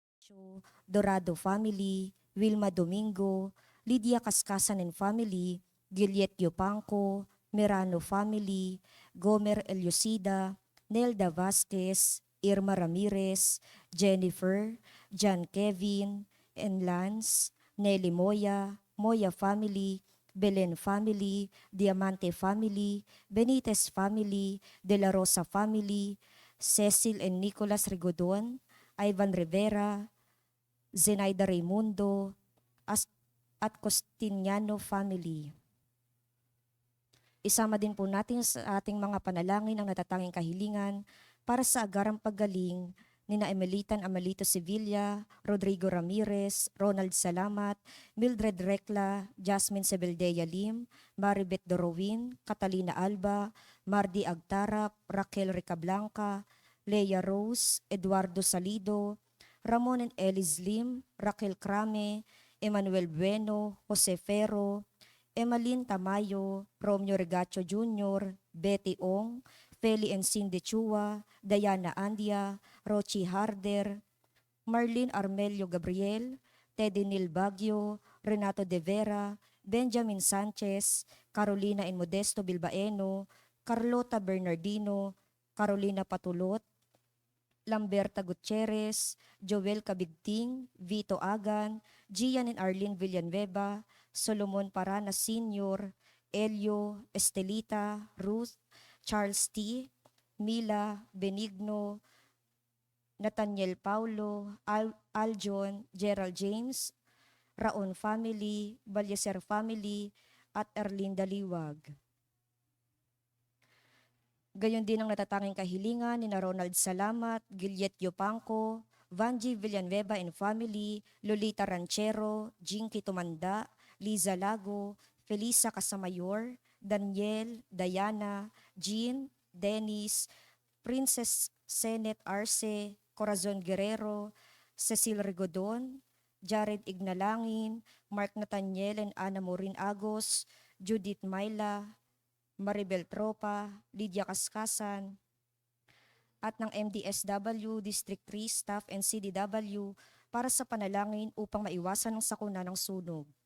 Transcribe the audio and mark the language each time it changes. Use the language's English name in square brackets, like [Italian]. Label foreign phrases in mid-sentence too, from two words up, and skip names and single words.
[Filipino] Ignacio, Dorado family, Wilma Domingo, Lydia Cascasan [English] and family, [Filipino] Giliet Yupanco, Merano family, Gomer Eliosida, Nelda Vasquez, Irma Ramirez, Jennifer, John Kevin, and Lance, Nelly Moya, Moya family, Belen family, Diamante family, Benitez family, De La Rosa family, Cecil and Nicolas Rigodon, Ivan Rivera, Zenaida Raimundo, at Costiniano family. Isama din po natin sa ating mga panalangin ang natatanging kahilingan para sa agarang paggaling ni na Emelitan Amelito Sevilla, Rodrigo Ramirez, Ronald Salamat, Mildred Recla, Jasmine Sebeldea Lim, Maribeth Dorowin, Catalina Alba, Mardi Agtarap, Raquel Ricablanca, Leia Rose, Eduardo Salido, Ramon and Elis Lim, Raquel Crame, Emmanuel Bueno, Jose Ferro, Emalyn Tamayo, Romeo Regacho Jr., Betty Ong, Feli and Cindy Chua, Diana Andia, Rochi Harder, Marlene Armelio Gabriel, Teddy Nil Baguio, Renato De Vera, Benjamin Sanchez, Carolina and Modesto Bilbaeno, Carlota Bernardino, Carolina Patulot, Lamberta Gutierrez, Joel Cabigting, Vito Agan, Gian and Arlene Villanueva, Solomon Paranas Sr., Elio, Estelita, Ruth, Charles T., Mila, Benigno, Nathaniel Paulo, Aljon, Gerald James, Raon family, Balyeser family, at Erlinda Liwag. Gayon din ang natatanging kahilingan ni na Ronald Salamat, Giliet Yupanco, Vanji Villanueva [English] and family, [Filipino] Lolita Ranchero, Jinky Tumanda, Liza Lago, Felisa Casamayor, Daniel, Diana, Jean, Dennis, Princess Senet Arce, Corazon Guerrero, Cecil Rigodon, Jared Ignalangin, Mark Nathaniel and Ana Morin Agos, Judith Myla, Maribel Tropa, Lydia Cascasan, at ng MDSW, [English] District 3 Staff and CDW [Filipino] para sa panalangin upang maiwasan ang sakuna ng sunog.